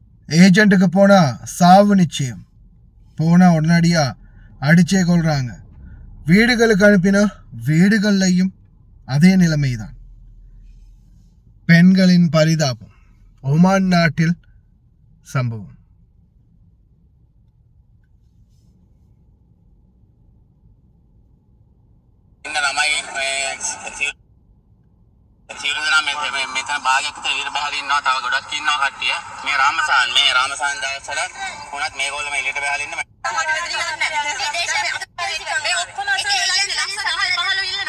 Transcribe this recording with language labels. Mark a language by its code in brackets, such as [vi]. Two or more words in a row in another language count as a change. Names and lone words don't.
[ta] ஏஜென்ட்டுக்கு போனால் சாவு நிச்சயம். போனால் உடனடியாக அடிச்சே கொள்கிறாங்க. வீடுகளுக்கு அனுப்பினா வீடுகள்லையும் அதே நிலைமை தான். பெண்களின் பரிதாபம். ஒமான் நாட்டில் சம்பவம். [si] මෙතන භාගයකට ඉර බහලා ඉන්නවා. තව ගොඩක් ඉන්නවා කට්ටිය. මේ රාමසාන් දවස්වල උනත් මේගොල්ලෝ මේ එළියට බහලා ඉන්න මේ ඔක්කොම අසල ලයින් ලක්ෂ 10 15 ඉල්ලනවා.